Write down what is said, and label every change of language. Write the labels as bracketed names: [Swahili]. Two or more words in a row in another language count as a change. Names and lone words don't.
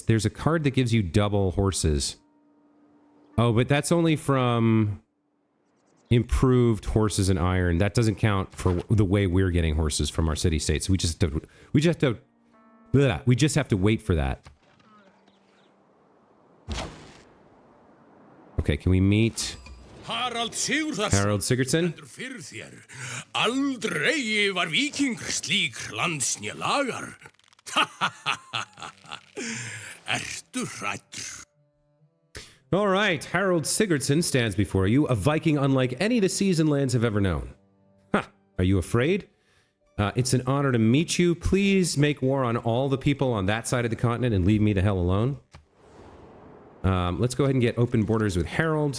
[English] There's a card that gives you double horses. Oh, but that's only from improved horses and iron. That doesn't count for the way we're getting horses from our city states. We just have to wait for that. Okay, can we meet Harald Sigurðarson. Harold Sigurdsson? [Icelandic] Fyrir þér. Aldrei var víkingur slík landsnja lagar. Ertu hræddur? [English] All right, Harold Sigurdsson stands before you, a Viking unlike any the seas and lands have ever known. Ha! Are you afraid? It's an honor to meet you. Please make war on all the people on that side of the continent and leave me the hell alone. Let's go ahead and get open borders with Harold.